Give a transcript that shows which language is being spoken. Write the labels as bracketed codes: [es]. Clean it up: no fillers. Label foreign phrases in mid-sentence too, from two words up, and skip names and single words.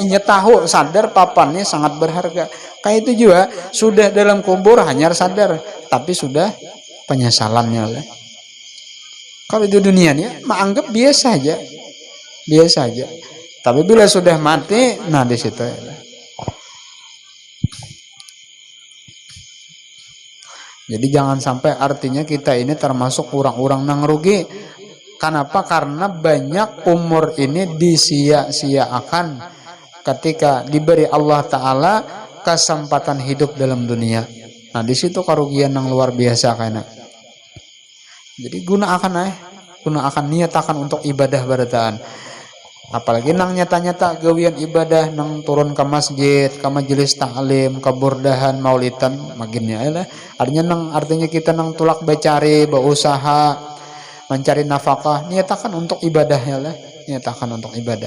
[bjn] Inya tahu sadar papannya sangat berharga. Kayak itu juga sudah dalam kubur hanyar sadar, tapi sudah penyesalannya lah. [id] Kalau di dunia nih menganggap biasa aja, biasa aja. Tapi bila sudah mati, nah di situ ya. Jadi jangan sampai artinya kita ini termasuk orang-orang yang rugi. Kenapa? Karena banyak umur ini disia-siakan ketika diberi Allah Ta'ala kesempatan hidup dalam dunia. Nah di situ kerugian yang luar biasa kayaknya. [bjn] Jadi gunakan niatakan untuk ibadah barataan. apalagi nang nyata-nyata gawian ibadah nang turun ke masjid, ke majelis taklim, ke burdahan, maulidan maginnya lah. Artinya kita nang tulak becari, berusaha mencari nafkah, niatakan untuk ibadah ya lah, niatakan untuk ibadah.